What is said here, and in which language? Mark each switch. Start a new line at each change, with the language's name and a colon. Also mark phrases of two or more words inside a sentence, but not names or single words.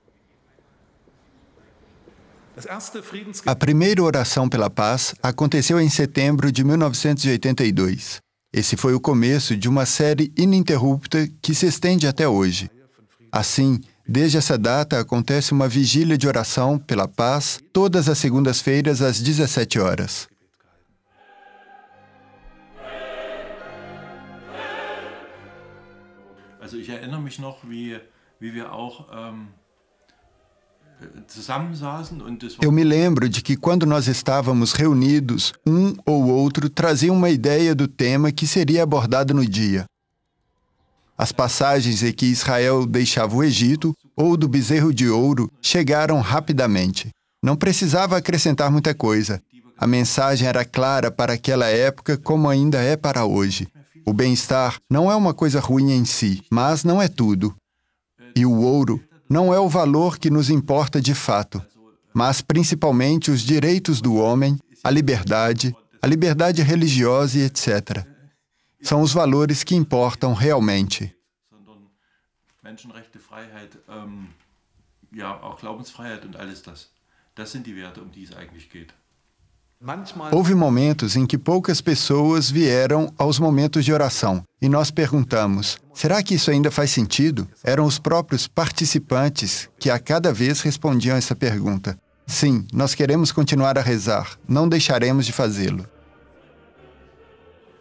Portuguese: A primeira oração pela paz aconteceu em setembro de 1982. Esse foi o começo de uma série ininterrupta que se estende até hoje. Assim, desde essa data acontece uma vigília de oração pela paz todas as segundas-feiras às 17 horas.
German: Also ich erinnere mich noch, wie wir auch zusammensaßen und das war...
Portuguese: Eu me lembro de que quando nós estávamos reunidos, um ou outro trazia uma ideia do tema que seria abordado no dia. As passagens em que Israel deixava o Egito ou do bezerro de ouro chegaram rapidamente. Não precisava acrescentar muita coisa. A mensagem era clara para aquela época como ainda é para hoje. O bem-estar não é uma coisa ruim em si, mas não é tudo. E o ouro não é o valor que nos importa de fato, mas principalmente os direitos do homem, a liberdade religiosa e etc. São os valores que importam realmente.
German: Menschenrechte, Freiheit, ja, auch Glaubensfreiheit und alles das. Das sind die Werte, um die es eigentlich geht.
Portuguese: Houve momentos em que poucas pessoas vieram aos momentos de oração, e nós perguntamos, será que isso ainda faz sentido? Eram os próprios participantes que a cada vez respondiam essa pergunta. Sim, nós queremos continuar a rezar, não deixaremos de fazê-lo.